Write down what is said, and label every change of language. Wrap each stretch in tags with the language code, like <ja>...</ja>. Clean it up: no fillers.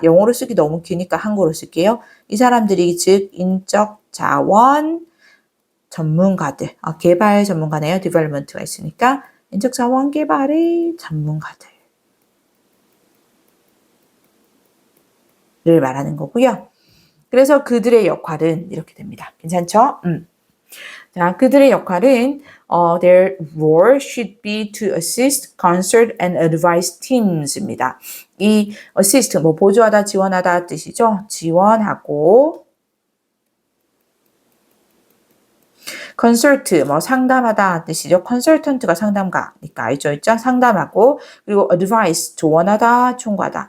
<ko>영어로 쓰기 너무 기니까 한국어로 쓸게요. 이 사람들이 즉 인적 자원 전문가들, 개발 전문가네요. development가 있으니까 인적 자원 개발의 전문가들을 말하는 거고요. 그래서 그들의 역할은 이렇게 됩니다. 괜찮죠? 자, 그들의 역할은</ko> <en>their role should be to assist, consult, and advise teams입니다.</en> <ko>이 assist, 뭐 보조하다, 지원하다 뜻이죠. 지원하고 consult, 뭐 상담하다 뜻이죠. consultant가 상담가니까 알죠? 있죠? 상담하고 그리고 advice, 조언하다, 충고하다.</ko>